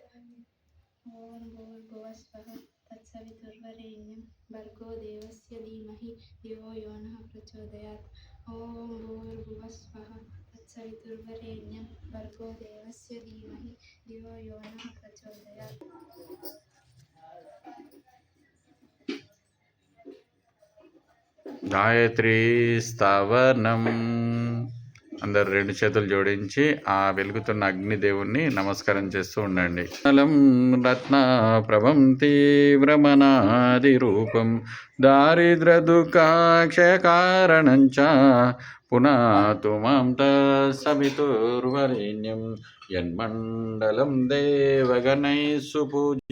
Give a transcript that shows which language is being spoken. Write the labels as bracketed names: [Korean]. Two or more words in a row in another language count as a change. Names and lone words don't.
[Sanskrit] ॐ भूर्भुवस्वः तत्सवितुर्वरेण्यं भर्गो देवस्य धीमहि धियो यो नः प्रचोदयात्। ॐ भूर्भुवस्वः तत्सवितुर्वरेण्यं भर्गो देवस्य धीमहि धियो यो नः प्रचोदयात्। [Telugu] గాయత్రీ స్థావనం. అందరు రెండు చేతులు జోడించి ఆ వెలుగుతున్న అగ్నిదేవుణ్ణి నమస్కారం చేస్తూ ఉండండి. [Sanskrit] అలం రత్న ప్రభం తీవ్రమనాది రూపం దారిద్ర దుఃఖాక్షయకారణం చ పునాతు మాం తత్సవితుర్వరేణ్యం యన్మండలం దేవగణై సుపూజ్య.